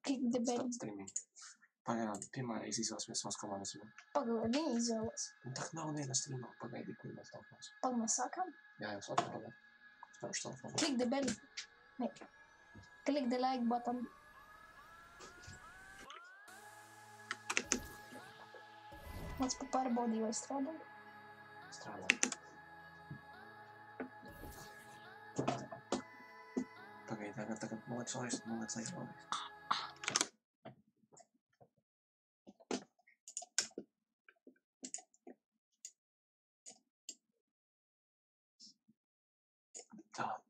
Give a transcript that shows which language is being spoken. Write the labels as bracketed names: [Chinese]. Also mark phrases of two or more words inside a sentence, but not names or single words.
[English] Kick the bell. Streaming. [Latvian] Pagaidām, pirmā reize izvēlēsimies savas komandas. Pagaidām, viņi izvēlas. Tā nav viena streamā. Pagaidi, kur mēs nākamos. Pagaidām, mēs sākam? Jā, jau sākam pagaidām. Spēlēšu telefonu. [English] Click the bell. Ne. Click the like button. [Latvian] Mēs pārbaudīju, vai strādā. Strādā. Pagaidi, tagad noliec vēlreiz. Tā.